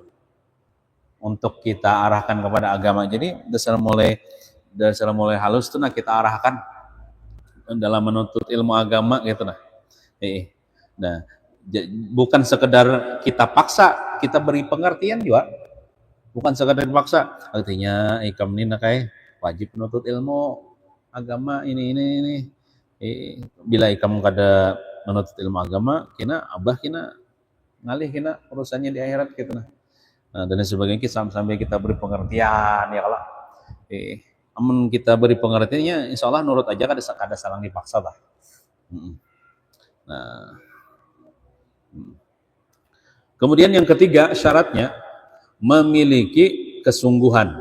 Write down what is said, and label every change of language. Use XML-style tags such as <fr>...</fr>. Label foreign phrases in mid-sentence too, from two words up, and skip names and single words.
<bjn>Untuk kita arahkan kepada agama. Jadi dasar mulai halus tuh nah kita arahkan dalam menuntut ilmu agama gitu nah. Nah, bukan sekedar kita paksa, kita beri pengertian juga. Bukan sekedar dipaksa. Artinya ikam ini kayak wajib menuntut ilmu agama ini. Bila ikam kada menuntut ilmu agama, kina ngalih kina urusannya di akhirat gitu nah. Dan sebagainya sampai kita beri pengertian ya kalau amun kita beri pengertiannya</bjn> <ar>إن شاء الله</ar> <bjn>nurut aja, kada salah dipaksa lah. Nah, kemudian yang ketiga syaratnya memiliki kesungguhan.</bjn>